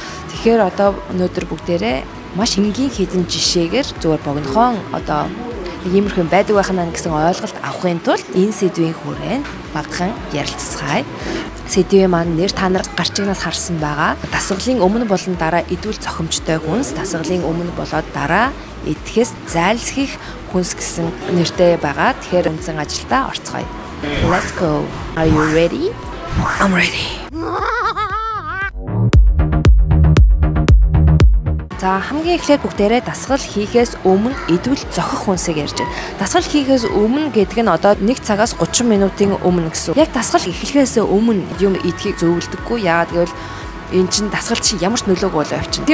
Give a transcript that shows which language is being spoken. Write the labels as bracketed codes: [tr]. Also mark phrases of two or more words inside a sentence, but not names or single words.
[mn] Тэгэхээр одоо өнөөдөр бүгдээрээ маш энгийн хэдэн жишээгээр зүгээр богинохон одоо иймэрхүү байдаг байх нь гэсэн ойлголт авахын тулд энэ сэдвийн хүрээнд багахан ярилцгаая. Сэдвийн маань нэр та нар гарч игнаас харсан байгаа. Дасгалын өмнө болон дараа идвэл зохимжтой хүнс, дасгалын өмнө болоод дараа идэхээс зайлсхийх хүнс гэсэн нэртэй байгаа. Тэгэхээр үндсэн ажилдаа орцгоё. [en] Let's go. Are you ready? I'm ready. [mn] За хамгийн эхлээд бүгдээрээ дасгал хийхээс өмнө идвэл зохих хүнсийг ярьж байна. Дасгал хийхээс өмнө гэдэг нь одоо 1 цагаас 30 минутын өмнө гэсэн. Яг дасгал эхлэхээс өмнө юм идэхийг зөвлөдөггүй. Яагаад гэвэл энэ чинь дасгал чинь ямар ч нөлөөгүй болоо явчихна.